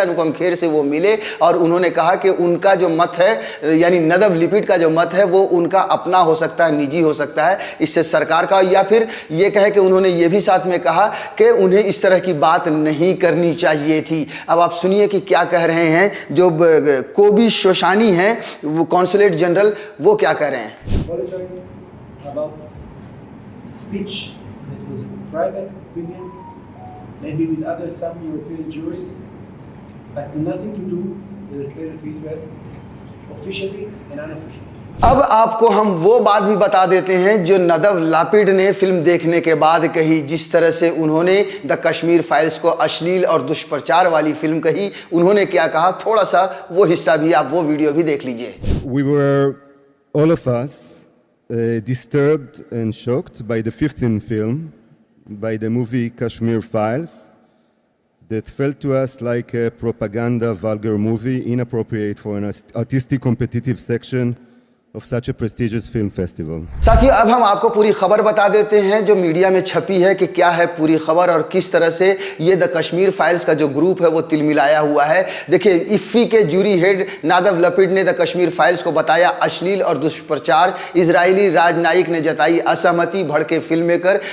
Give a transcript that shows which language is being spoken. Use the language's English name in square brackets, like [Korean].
[Hindi] अनुपम खेर से वो मिले और उन्होंने कहा कि उनका जो मत है, यानी नदव लिपिड का जो मत है, वो उनका अपना हो सकता है, निजी हो सकता है, इससे सरकार का, या फिर ये कहे कि उन्होंने ये भी साथ में कहा कि उन्हें इस तरह की बात नहीं करनी चाहिए थी। अब आप सुनिए कि क्या कह रहे हैं जो कोबी शोशानी हैं, वो कॉन्सुलेट जनरल, वो क्या कह रहे हैं। [English] Apologize about speech that was private opinion, maybe with other some European juries, but nothing to do with the state of Israel, officially and unofficially. [Hindi] अब आपको हम वो बात भी बता देते हैं जो नदव लापिड ने फिल्म देखने के बाद कही, जिस तरह से उन्होंने द कश्मीर फाइल्स को अश्लील और दुष्प्रचार वाली फिल्म कही। उन्होंने क्या कहा, थोड़ा सा वो हिस्सा भी, आप वो वीडियो भी देख लीजिए। [English] We were, all of us, disturbed and shocked by the 15th film, by the movie Kashmir Files, that felt to us like a propaganda, vulgar movie, inappropriate for an artistic competitive section of such a prestigious film festival. [Hindi] साथियों, अब हम आपको पूरी खबर बता देते हैं जो मीडिया में छपी है कि क्या है पूरी खबर और किस तरह से ये द कश्मीर फाइल्स का जो ग्रुप है वो तिलमिलाया हुआ है। देखिए, इफ्फी के जूरी हेड नदव लपिड ने द कश्मीर फाइल्स को बताया अश्लील और दुष्प्रचार। इजरायली राजनयिक ने जताई असहमति, भड़के फिल्म मेकर।